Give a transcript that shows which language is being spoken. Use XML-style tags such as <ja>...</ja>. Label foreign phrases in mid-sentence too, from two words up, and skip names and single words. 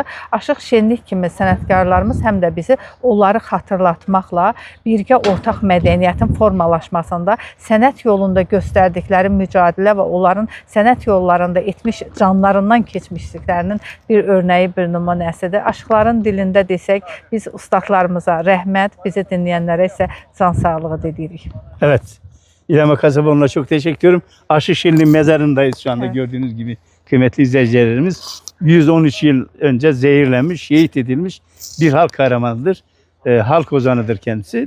<az>Aşıq Şenlik kimi sənətkarlarımız həm də bizi onları xatırlatmaqla birgə ortaq mədəniyyətin formalaşmasında sənət yolunda göstərdikləri mücadilə və onların sənət yollarında etmiş canlarından keçmişliklərinin bir örnəyi, bir nümunəsidir. Aşıqların dilində desək, biz ustadlarımıza rəhmət,</az> <tr>bizi dinleyenlere ise can sağlığı dilirik. Evet, İlhami Kasabova'na çok teşekkür ederim. Aşık Şenlik'in mezarındayız şu anda, evet. Gördüğünüz gibi kıymetli izleyicilerimiz. 113 yıl önce zehirlenmiş, şehit edilmiş bir halk kahramanıdır. Halk ozanıdır kendisi.</tr>